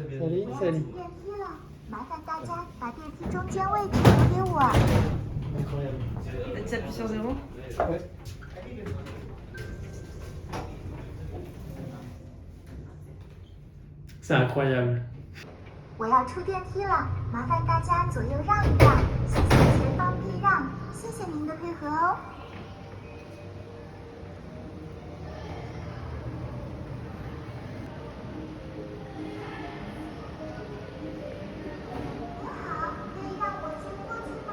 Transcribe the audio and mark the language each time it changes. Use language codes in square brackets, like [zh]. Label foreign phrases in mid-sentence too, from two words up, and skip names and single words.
[fr] Salut, salut. [zh] 麻烦大家把电梯中间位置留给我。 [fr] Incroyable. Tu appuies sur 0. Ouais. C'est incroyable. [zh] 我要出电梯了，麻烦大家左右让一让，谢谢前方避让，谢谢您的配合哦。您好，可以让我先过去吗？